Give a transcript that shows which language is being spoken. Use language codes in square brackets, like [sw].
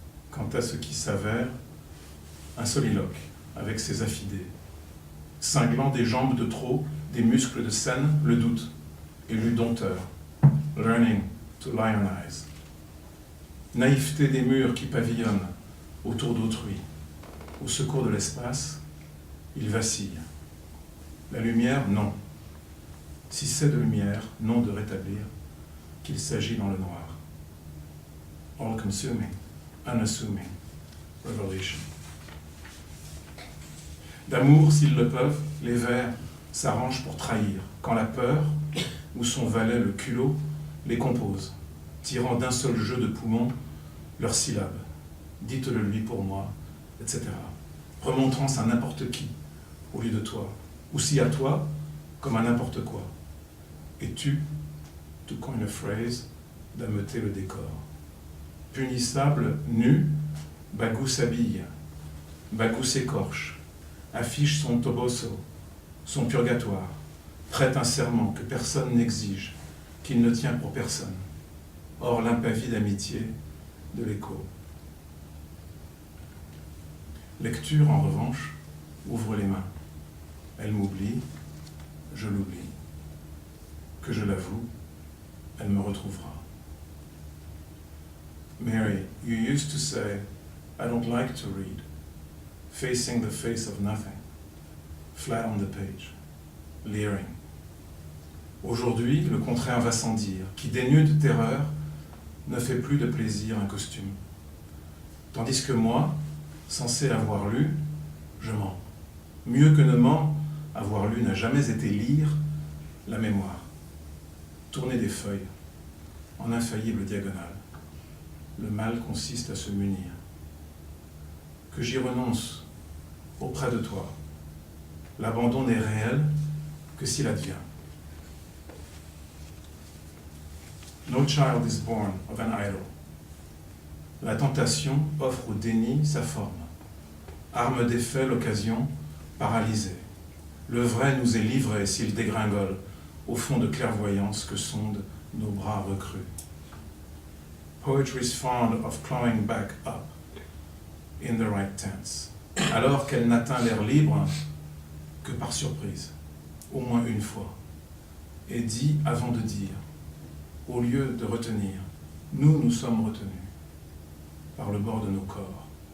[fr] Quant à ce qui s'avère, un soliloque avec ses affidés, cinglant des jambes de trop, des muscles de scène, le doute, élu dompteur, [en] learning to lionize. [fr] Naïveté des murs qui pavillonnent autour d'autrui, au secours de l'espace, il vacille. La lumière, non. Si c'est de lumière, non de rétablir, qu'il s'agit dans le noir. [en] All-consuming, unassuming, revelation. [fr] D'amour, s'ils le peuvent, les vers s'arrangent pour trahir, quand la peur, ou son valet le culot, les compose, tirant d'un seul jeu de poumons leurs syllabes. Dites-le lui pour moi, etc. Remontrance à n'importe qui, au lieu de toi, ou si à toi, comme à n'importe quoi. Et tu, [en] to coin a phrase, [fr] d'ameuter le décor. Punissable, nu, Bagou s'habille, Bagou s'écorche, affiche son toboso, son purgatoire, prête un serment que personne n'exige, qu'il ne tient pour personne. Or l'impavie d'amitié de l'écho. Lecture, en revanche, ouvre les mains. Elle m'oublie, je l'oublie. Que je l'avoue, elle me retrouvera. [en] Mary, you used to say, I don't like to read, facing the face of nothing, flat on the page, leering. [fr] Aujourd'hui, le contraire va sans dire, qui dénude de terreur, ne fait plus de plaisir un costume. Tandis que moi, censé avoir lu, je mens. Mieux que ne ment, avoir lu n'a jamais été lire la mémoire. Tourner des feuilles, en infaillible diagonale. Le mal consiste à se munir. Que j'y renonce auprès de toi. L'abandon n'est réel que s'il advient. [en] No child is born of an idol. [fr] La tentation offre au déni sa forme. Arme d'effet l'occasion, paralysée. Le vrai nous est livré s'il dégringole au fond de clairvoyance que sondent nos bras recrus. [en] Poetry's fond of clawing back up in the right tense, [fr] alors qu'elle n'atteint l'air libre que par surprise, au moins une fois, et dit avant de dire, au lieu de retenir, nous sommes retenus par le bord de nos corps.